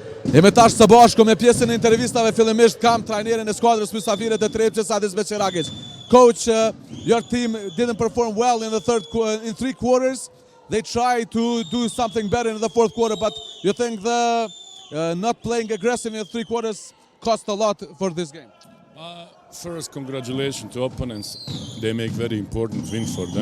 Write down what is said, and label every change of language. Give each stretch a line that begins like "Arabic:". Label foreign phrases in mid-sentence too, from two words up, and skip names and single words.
Albanian: Jemi tash së bashku me pjesën e intervistave. Fillimisht kam trajnerin e skuadrës mysafire të Trepçës, Adis Beçiragic.
English: Coach, your team didn't perform well in in 3 quarters. They tried to do something better in the 4th quarter, but you think the not playing aggressive in 3 quarters cost a lot for this game? First, congratulations to opponents. They make very important win for them.